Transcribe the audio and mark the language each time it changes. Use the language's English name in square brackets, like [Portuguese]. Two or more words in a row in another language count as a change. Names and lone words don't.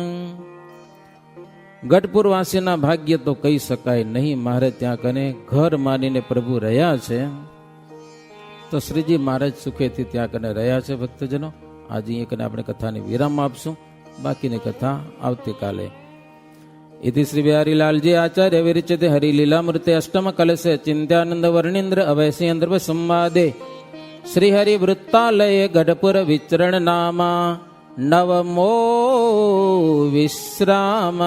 [Gujarati] ગઢપુર વાસીના ભાગ્ય તો કહી શકાય નહીં. મારે ત્યાં કને ઘર માનીને પ્રભુ રહ્યા છે, તો શ્રીજી મહારાજ સુખેથી ત્યાં કને રહ્યા છે. ભક્તજનો, આજે અહીંયા કને આપણે કથાની વિરામ આપશું, બાકીની કથા આવતીકાલે. [Sanskrit] इति श्री बिहारी लालजी आचार्य विरचित हरिलीला मूर्ति अष्टम कलशे चिंत्यानंद वर्णींद्र अवैसेन्द्र संवादे श्री हरि वृत्तालय गढ़पुर विचरण नामा नवमो विश्राम.